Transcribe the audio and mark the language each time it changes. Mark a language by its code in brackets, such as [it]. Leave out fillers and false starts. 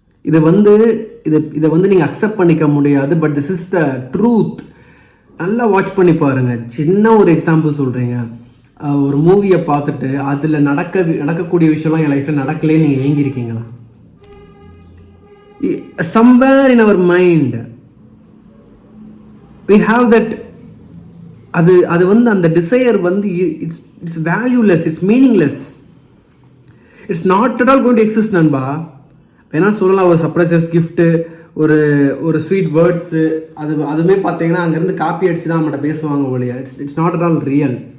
[ta] இதை வந்து நீங்கள் அக்செப்ட் பண்ணிக்க முடியாது. [en] But this is the truth. [ta] நல்லா வாட்ச் பண்ணி பாருங்கள். சின்ன ஒரு எக்ஸாம்பிள் சொல்கிறீங்க. ஒரு மூவியை பார்த்துட்டு அதில் நடக்கக்கூடிய விஷயம்லாம் என் லைஃப்பில் நடக்கலேன்னு நீங்கள் ஏங்கியிருக்கீங்களா? [en] somewhere in our mind we have that. [ta] அது வந்து அந்த டிசையர் வந்து [en] It's valueless, it's meaningless, it's not at all going to exist நண்பா. [ta] வேணா சொல்லலாம் ஒரு சர்ப்ரைசஸ் கிஃப்ட்டு, ஒரு ஸ்வீட் வேர்ட்ஸு, அதுவுமே பார்த்தீங்கன்னா அங்கேருந்து காப்பி அடித்து தான் நம்மகிட்ட பேசுவாங்க ஒழிய [en] It's not at all real.